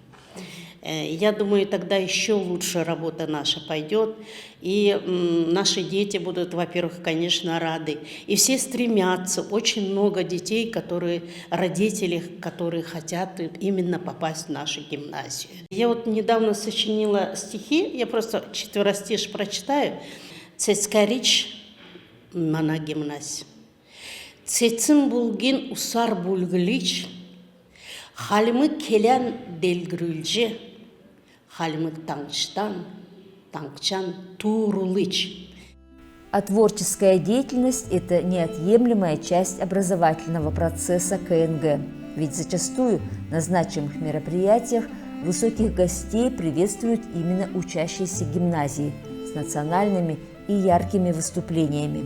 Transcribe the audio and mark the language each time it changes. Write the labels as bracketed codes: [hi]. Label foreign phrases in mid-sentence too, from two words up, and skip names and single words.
[ru] Я думаю, тогда еще лучше работа наша пойдет, и наши дети будут, во-первых, конечно, рады. И все стремятся, очень много детей, родители, которые хотят именно попасть в нашу гимназию. Я вот недавно сочинила стихи, я просто четверостишь прочитаю. «Цецкарич мана гимназия. Цецин булгин усар булгылич, халмы келян делгрүлже, халмы таңчан турулыч». А творческая деятельность – это неотъемлемая часть образовательного процесса КНГ. Ведь зачастую на значимых мероприятиях высоких гостей приветствуют именно учащиеся гимназии с национальными и яркими выступлениями.